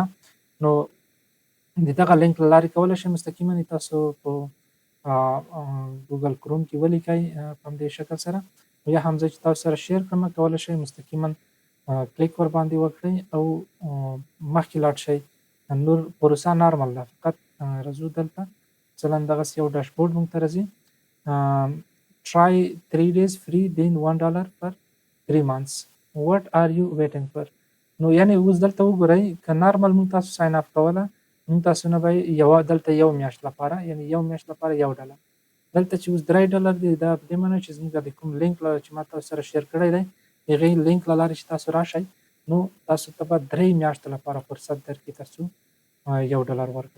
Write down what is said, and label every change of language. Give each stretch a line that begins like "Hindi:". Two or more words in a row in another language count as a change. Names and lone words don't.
Pashto: نو د دغه لینک له لارې کولی شئ مستقیما تاسو په ګوګل کروم کې ولیکئ په همدې شکل سره یا هم زه چې تاسو سره شیر کړم کولی شئ مستقیما کلیک ور باندې وکړئ او مخکې لاړ شئ. نور پروسه نارمل ده، فقط راځو دلته مثلا دغسې یو ډاشبورډ موږ ته راځي
English: try 3 days free then $1 per 3 months what are you waiting for.
Pashto: نو یعنې اوس دلته وګورئ که نارمل موږ تاسو
English: sign up
Pashto: کوله موږ تاسو نه به دلته یو میاشت لپاره یعنې یو میاشت لپاره $1 دلته چې اوس $3 دی دا په دې معنی چې زموږ د کوم لینک چې ما تاسو سره شیر کړی دی هغې لینک له لارې چې تاسو راشئ نو تاسو ته به 3 میاشتو لپاره فرصت درکړي تاسو $1 ورکړئ.